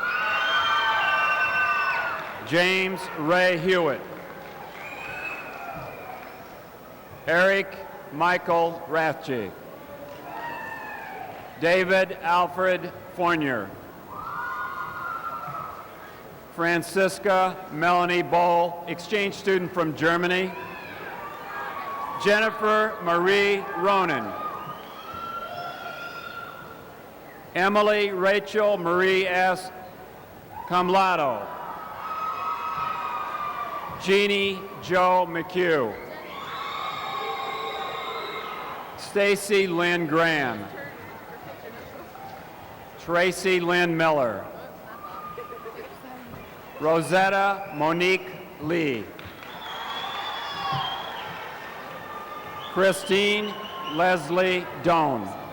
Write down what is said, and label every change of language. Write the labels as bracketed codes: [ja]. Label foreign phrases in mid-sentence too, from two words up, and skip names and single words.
[en] James Ray Hewitt. Eric Michael Rathje. David Alfred Fournier. Francisca Melanie Boll, exchange student from Germany. Jennifer Marie Ronan. Emily Rachel Marie S. Camlato. Jeannie Joe McHugh. Stacy Lynn Graham. Tracy Lynn Miller. Rosetta Monique Lee. Christine Leslie Doan.